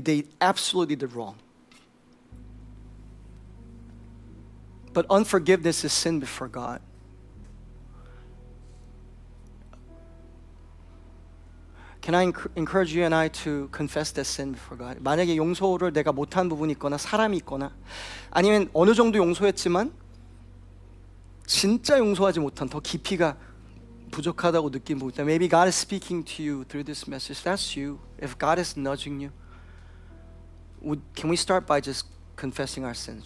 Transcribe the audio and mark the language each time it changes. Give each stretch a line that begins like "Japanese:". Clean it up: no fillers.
English: They absolutely did wrong. But unforgiveness is sin before God. Can I encourage you and I to confess that sin before God?
Korean: 만약에 용서를 내가 못한 부분이 있거나 사람이 있거나 아니면 어느 정도 용서했지만 진짜 용서하지 못한 더 깊이가 부족하다고 느낀 부분 있다.
English: Maybe God is speaking to you through this message. That's you. If God is nudging you, can we start by just confessing our sins?